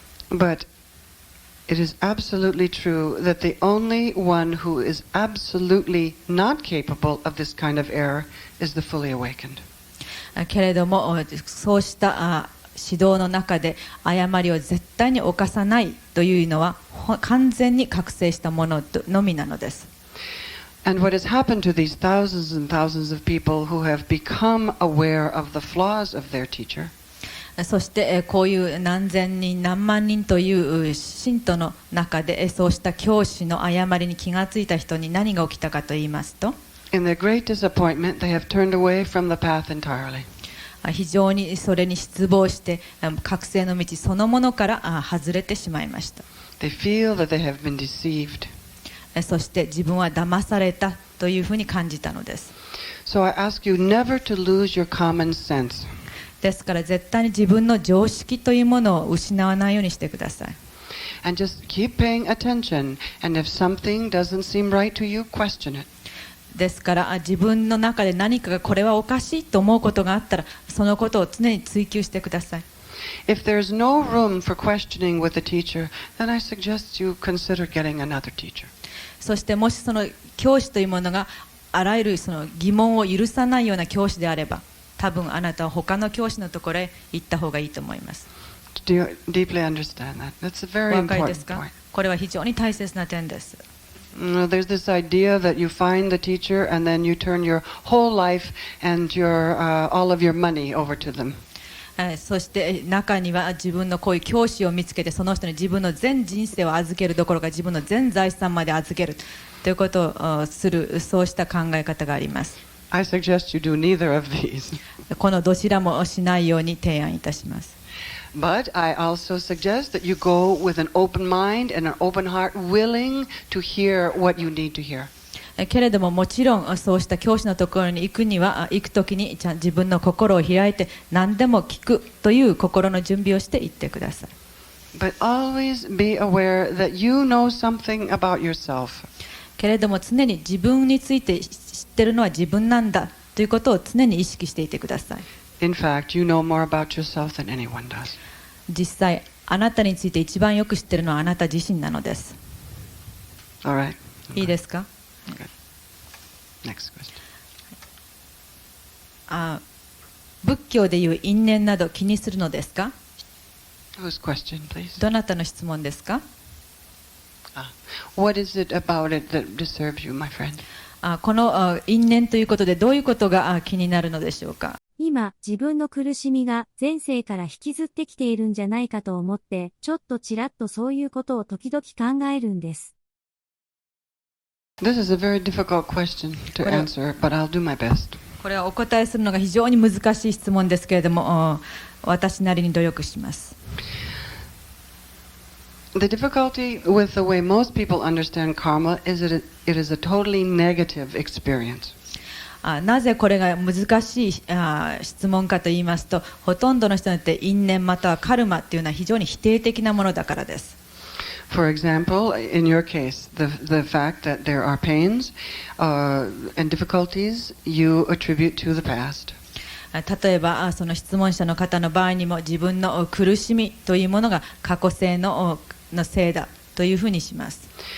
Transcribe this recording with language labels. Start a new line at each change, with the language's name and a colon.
English: But it is absolutely true that the only one who is absolutely not capable of this kind of error is the fully awakened.
Japanese: けれどもそうした指導の中で誤りを絶対に犯さないというのは完全に覚醒したもののみなのです。
English: And what has happened to these thousands and thousands of people who have become aware of the flaws of their teacher?
Japanese: そしてこういう何千人何万人という信徒の中でそうした教師の誤りに気がついた人に何が起きたかと言いますと、
English: In their great disappointment, they have turned away from the path entirely.
Japanese: 非常にそれに失望して覚醒の道そのものから外れてしまいました。
English: They feel that they have been deceived.
Japanese: そして自分は騙されたというふうに感じたのです。
English: So I ask you never to lose your common sense.
Japanese: ですから絶対に自分の常識というものを失わないようにしてください。
English: And just keep paying attention. And if something doesn't seem right to you, question it.
Japanese: ですから自分の中で何かがこれはおかしいと思うことがあったら、そのことを常に追求してください。
English: If there's no room for questioning with the teacher, then I suggest you consider getting another teacher.
Japanese: そしてもしその教師というものがあらゆるその疑問を許さないような教師であれば、多分あなたは他の教師のところへ行った方がいいと思います。
English: Do you deeply understand that? That's a very
Japanese: お分かりです
English: important
Japanese: か？
English: point.
Japanese: これは非常に大切な点です。
English: There's this idea that you find the teacher and then you turn your whole life and all of your money over to them.
Japanese: そして中には自分のこういう教師を見つけて、その人に自分の全人生を預けるどころか自分の全財産まで預けるということをする、そうした考え方があります。
English: I suggest you do neither of these.
Japanese: このどちらもしないように提案いたします。
English: But I also suggest that you go with an open mind and an open heart, willing to hear what you need to hear.
Japanese: けれどももちろんそうした教師のところに行くときに自分の心を開いて何でも聞くという心の準備をして行ってください。
English: But always be aware that you know something about yourself.
Japanese: けれども常に自分について知ってるのは自分なんだということを常に意識していてください。
English: In fact, you know more about yourself than anyone does.
Japanese: 実際あなたについて一番よく知ってるのはあなた自身なのです。
English: All right.
Japanese: いいですか？
English: Good. Next question.
Japanese: 仏教でいう因縁など気にするのですか？
English: Whose question, please?
Japanese: どなたの質問ですか？
English: What is it about it that disturbs you, my friend?
Japanese: この因縁ということでどういうことが気になるのでしょうか？今今、自分の苦しみが前世から引きずってきているんじゃないかと思って、ちょっとちらっとそういうことを時々考えるんです。
English: This is a very difficult question to answer, but I'll do my best.
Japanese: これはお答えするのが非常に難しい質問ですけれども、私なりに努力します。
English: The difficulty with the way most people understand karma is that it is a totally negative experience.
Japanese: なぜこれが難しい質問かと言いますと、ほとんどの人によって因縁またはカルマというのは非常に否定的なものだからです。
English: For example, in your case, the fact that there are pains and difficulties you attribute to the past.
Japanese: 例えばその質問者の方の場合にも自分の苦しみというものが過去性のせいだというふうにします。